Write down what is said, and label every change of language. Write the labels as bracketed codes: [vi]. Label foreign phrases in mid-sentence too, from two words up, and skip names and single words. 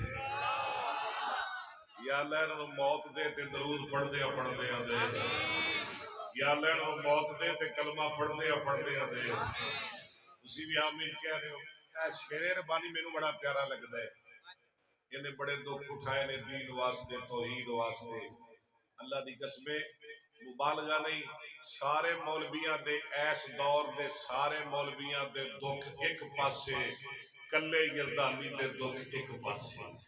[pa] یا اللہ انہوں موت دے تے درود پڑھدے آندے یا اللہ انہوں موت دے تے کلمہ پڑھدے آندے تسی بھی آمین کہہ رہے ہو اے شیر ربانی مینوں بڑا پیارا لگدا ہے انہیں بڑے دکھ اٹھائے نے دین واسطے توحید واسطے اللہ دی قسمیں مبالغہ نہیں سارے مولویاں دے ایس دور دے سارے مولویاں دے دکھ ایک پاسے کلے یزدانی دے دکھ ایک پاسے